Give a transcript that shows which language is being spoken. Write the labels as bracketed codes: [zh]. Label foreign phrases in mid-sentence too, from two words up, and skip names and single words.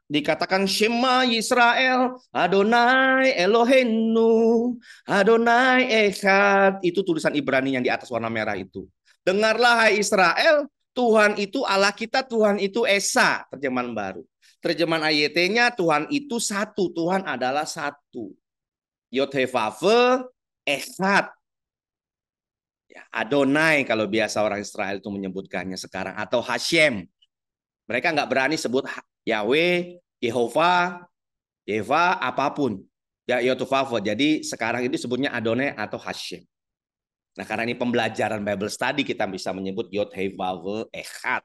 [he] Dikatakan שמע ישראל אדני אלהינו אדני אחד. [id] Itu tulisan Ibrani yang di atas warna merah itu. Dengarlah hai Israel, Tuhan itu Allah kita, Tuhan itu Esa. Terjemahan baru. Terjemahan AYT-nya Tuhan itu satu, Tuhan adalah satu. Yod-Heh-Vav, Echad. Ya, Adonai kalau biasa orang Israel itu menyebutkannya sekarang. Atau Hashem. Mereka nggak berani sebut Yahweh, Yehova, apapun. Ya, Yod-Heh-Vav. Jadi sekarang itu sebutnya Adonai atau Hashem. Nah, karena ini pembelajaran [en] Bible study, [id] kita bisa menyebut Yod Heh Vav Echad.